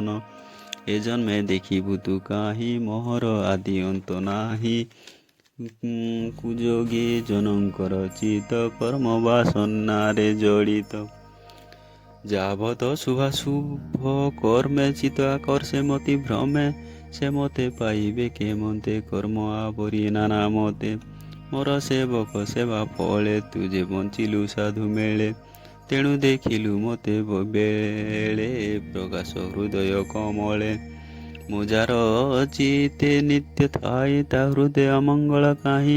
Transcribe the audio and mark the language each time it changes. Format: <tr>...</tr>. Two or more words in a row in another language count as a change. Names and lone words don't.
<or>ଏ ଜନ୍ମେ ଦେଖିବୁ ତୁ କାହିଁ, ମୋହର ଆଦି ଅନ୍ତ ନାହିଁ। କୁଯୋଗୀ ଜନଙ୍କର ଚିତ, କର୍ମ ବାସନାରେ ଜଡ଼ିତ। ଯାବତ ଶୁଭାଶୁଭ କର୍ମେ, ଚିତ ଆକର୍ଷେ ମତି ଭ୍ରମେ। ସେ ମୋତେ ପାଇବେ କେମନ୍ତେ, କର୍ମ ଆବରି ନାନା ମତେ। ମୋର ସେବକ ସେବା ଫଳେ, ତୁ ଯେ ବଞ୍ଚିଲୁ ସାଧୁ ମେଳେ। ତେଣୁ ଦେଖିଲୁ ମୋତେ ବେଳେ, ପ୍ରକାଶ ହୃଦୟ କମଳେ। ମୁଁ ଯାର ଚିତେ ନିତ୍ୟ ଥାଇ, ତା ହୃଦୟ ଅମଙ୍ଗଳ କାହିଁ।</or>